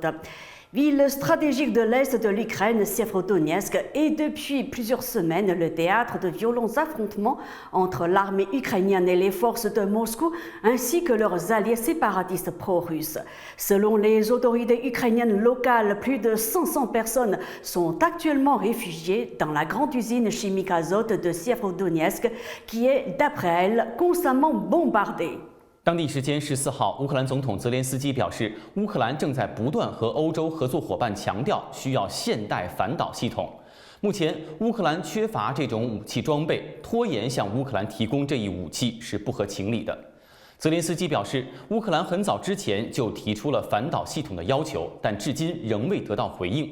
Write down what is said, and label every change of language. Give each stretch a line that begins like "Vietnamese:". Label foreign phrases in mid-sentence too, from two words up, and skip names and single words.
French: Ville stratégique de l'est de l'Ukraine, Sievierodonetsk est depuis plusieurs semaines le théâtre de violents affrontements entre l'armée ukrainienne et les forces de Moscou, ainsi que leurs alliés séparatistes pro-russes. Selon les autorités ukrainiennes locales, plus de 500 personnes sont actuellement réfugiées dans la grande usine chimique Azot de Sievierodonetsk, qui est, d'après elles, constamment bombardée.
Chinese: 当地时间14号，乌克兰总统泽连斯基表示，乌克兰正在不断和欧洲合作伙伴强调需要现代反导系统。目前，乌克兰缺乏这种武器装备，拖延向乌克兰提供这一武器是不合情理的。泽连斯基表示，乌克兰很早之前就提出了反导系统的要求，但至今仍未得到回应。